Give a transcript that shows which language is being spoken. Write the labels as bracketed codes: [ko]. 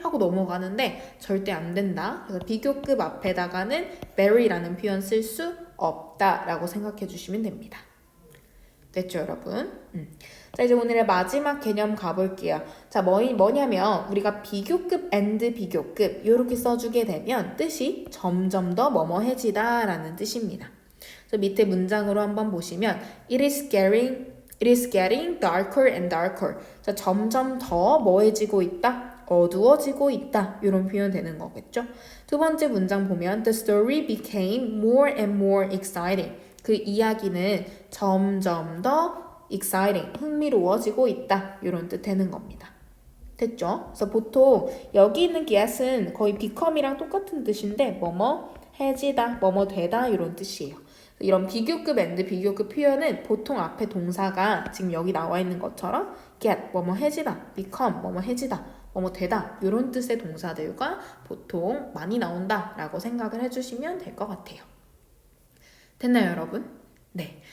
[ko] 하고 넘어가는데 절대 안 된다. 그래서 비교급 앞에다가는 very라는 표현 쓸 수 없다라고 생각해 주시면 됩니다. 됐죠 여러분? 자, 이제 오늘의 마지막 개념 가볼게요. 자, 뭐냐면 우리가 비교급 and 비교급 이렇게 써주게 되면 뜻이 점점 더 뭐뭐해지다 라는 뜻입니다. 그래서 밑에 문장으로 한번 보시면 [en] It is getting darker and darker. [ko] 자, 점점 더 뭐해지고 있다? 어두워지고 있다. 이런 표현 되는 거겠죠? 두 번째 문장 보면 [en] The story became more and more exciting. [ko] 그 이야기는 점점 더 exciting, 흥미로워지고 있다. 이런 뜻 되는 겁니다. 됐죠? 그래서 보통 여기 있는 get은 거의 become이랑 똑같은 뜻인데 뭐뭐 해지다, 뭐뭐 되다 이런 뜻이에요. 이런 비교급 and 비교급 표현은 보통 앞에 동사가 지금 여기 나와 있는 것처럼 get, 뭐뭐 해지다, become, 뭐뭐 해지다, 뭐뭐 되다 이런 뜻의 동사들과 보통 많이 나온다라고 생각을 해주시면 될 것 같아요. 됐나요, 여러분? 네.